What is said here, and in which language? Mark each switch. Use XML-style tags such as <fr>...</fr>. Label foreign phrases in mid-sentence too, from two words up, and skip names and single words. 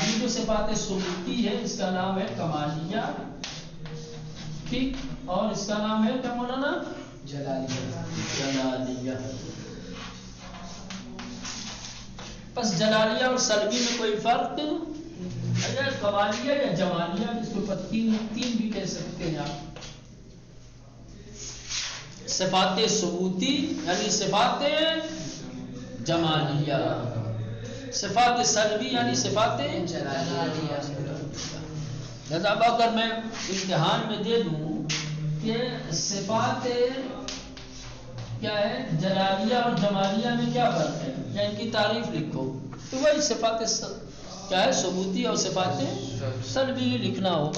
<ur>یہ جو صفات ثبوتی ہے اس کا نام ہے کمالیہ، ٹھیک، اور اس کا نام ہے کیا مولانا؟ جلالیہ. بس جلالیہ اور سلبی میں کوئی فرق اگر کمالیہ یا جمالیہ، جس کو تین بھی کہہ سکتے ہیں آپ. صفات ثبوتی یعنی صفات جمالیہ، صفات سلبی یعنی صفات جلالیہ. لہذا اگر میں امتحان میں دے دوں کہ صفات کیا ہے جلالیہ اور جمالیہ میں کیا فرق ہے یا ان کی تعریف لکھو، تو وہی صفات کیا ہے ثبوتی اور صفات سلبی لکھنا ہوگا.</ur>